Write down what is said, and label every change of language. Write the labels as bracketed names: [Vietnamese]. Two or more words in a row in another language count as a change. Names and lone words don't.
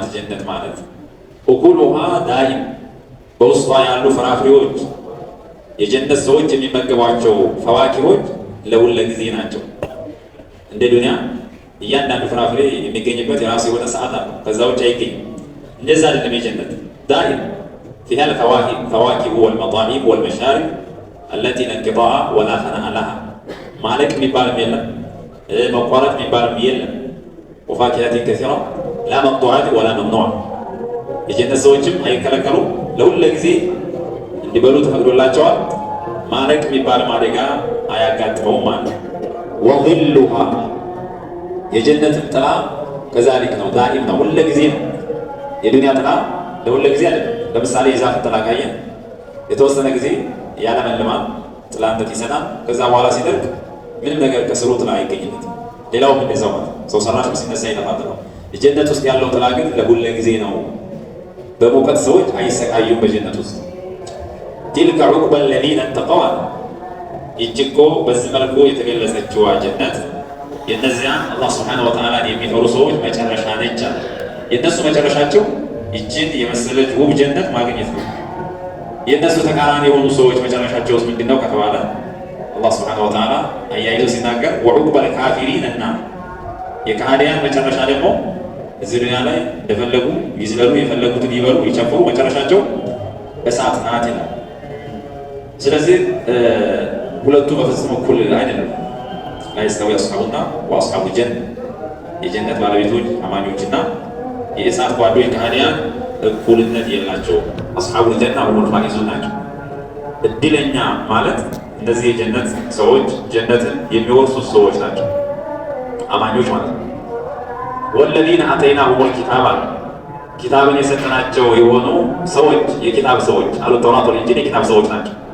[Amharic] ጀነት ማለት። [Arabic] أكلها دائم [Amharic] በውስጧ ያሉ ፍራፍሬዎች የጀነት ሰዎች የሚመገቧቸው ፈዋኪሆች ለሁለ ጊዜ ናቸው። እንደ ዱንያ እያንዳንዱ ፍራፍሬ የሚገኝበት የራሱ የሆነ ሰዓት አለው፣ ከዛ ውጭ አይገኝም። እንደዛ አይደለም የጀነት [Arabic] دائم فيها الفواكه والمطاعم والمشارب التي لا انقطاع ولا فناء لها [Amharic] ማለቅ የሚባልም የለም መቋረጥ የሚባልም የለም። [Arabic] وفاكهة كثيرة لا مقطوعة ولا ممنوعة [Amharic] የጀነት ሰዎችም አይከለከሉም፣ ለሁሉ ጊዜ እንዲበሉ ተፈቅዶላቸዋል። ማለቅ የሚባል አደጋ አያጋጥመውም ማለት ነው። وظلها የጀነትም ጥላ ከዛሊክ ነው፣ ዳኢም ነው፣ ሁሉ ጊዜ ነው። የዱንያ ጥላ ለሁሉ ጊዜ አይደለም። ለምሳሌ የዛፍ ጥላ ካየን የተወሰነ ጊዜ ያለመልማል፣ ጥላነት ይሰጣል። ከዛ በኋላ ሲደርቅ ምንም ነገር ከስሩ ጥላ አይገኝለትም። ሌላውም እንደዛው ማለት ሰው ሰራሽ ሲነሳ ይጠፋል ነው። የጀነት ውስጥ ያለው ጥላ ግን ለሁሉ ጊዜ ነው። በሙቀት ሰዎች አይሰቃዩም በጀነት ውስጥ። [Arabic] تلك عقبى الذين اتقوا [Amharic] ይችኮ በዚህ መልኩ የተገለጸችው ጀነት የነዚያ አላህ [Arabic] سبحانه وتعالى [Amharic] የሚፈሩ ሰዎች መጨረሻ ነች። የነሱ መጨረሻቸው ይችን የመሰለች ውብ ጀነት ማግኘት ነው። የነሱ ተቃራኒ የሆኑ ሰዎች መጨረሻቸውስ ምንድነው ከተባለ አላህ [Arabic] سبحانه وتعالى [Amharic] አያይዞ ሲናገር [Arabic] وعقبى الكافرين النار [Amharic] የካህዲያን መጨረሻ ደግሞ እዚህ ዱንያ ላይ እንደፈለጉ ይዝለሉ፣ የፈለጉትን ይበሉ፣ ይጨፍሩ፣ መጨረሻቸው እሳት ናት ይላል። ስለዚህ ሁለቱ በፍጹም እኩል አይደለም። [Arabic] لا يستوي أصحابنا وأصحاب الجنة [Amharic] የጀነት ባለቤቶች አማኞችና የእሳት ጓዶች ከሃዲያን እኩልነት የላቸውም። [Arabic] أصحاب الجنة [Amharic] ሁሉም ፋኢዙን ናቸው። እድለኛ ማለት እነዚህ የጀነት ሰዎች ጀነትን የሚወርሱ ሰዎች ናቸው፣ አማኞች ማለት ነው። [Arabic] والذين آتيناهم الكتاب [Amharic] ኪታብን የሰጠናቸው የሆኑ ሰዎች የኪታብ ሰዎች አሉ [Arabic] توراة وإنجيل [Amharic] የኪታብ ሰዎች ናቸው።